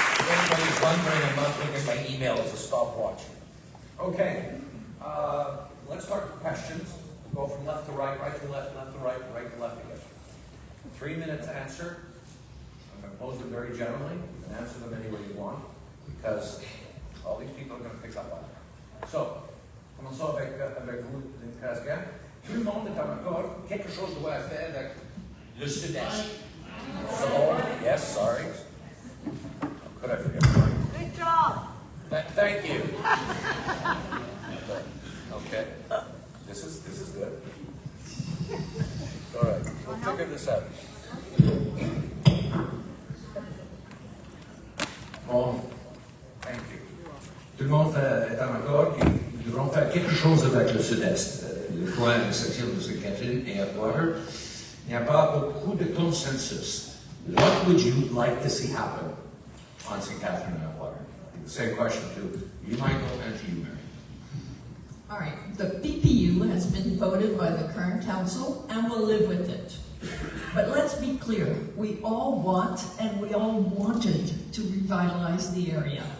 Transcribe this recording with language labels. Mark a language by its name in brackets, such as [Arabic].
[English] Anybody's wondering, I'm not looking at my email as a stopwatch. Okay, let's start with questions. Go from left to right, right to left, left to right, right to left again. 3 minutes to answer. I'm going to pose them very generally. You can answer them any way you want, because all these people are going to pick up on it. [French] So, commençons avec vous, Casca. Tout le monde est en accord. Quelque chose doit faire avec le sud-est. [English] So, yes, sorry. Could I forget? Good job. Thank you. Okay. This is good. All right. We'll figure this out. Bon. Thank you. [French] Tout le monde est en accord que nous devrons faire quelque chose avec le sud-est, le coin de section de St. Catherine et Atwater. Il n'y a pas beaucoup de consensus. [English] What would you like to see happen on St. Catherine and Atwater? Same question to you, Michael, and to you, Mary. All right, the PPU has been voted by the current council and will live with it. But let's be clear, we all want and we all wanted to revitalize the area.